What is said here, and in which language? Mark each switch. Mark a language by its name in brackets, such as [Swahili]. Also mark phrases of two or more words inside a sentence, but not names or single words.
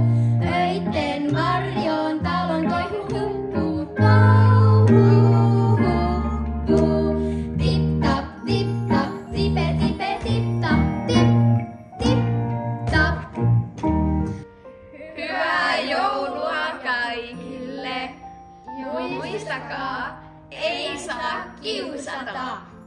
[Finnish] Öitten varjoon talon toihu hukkuu, touhu hukkuu. Tip tap, tipe tipe, tip tap, tip tap. Hyvää joulua kaikille. Muistakaa, ei saa kiusata.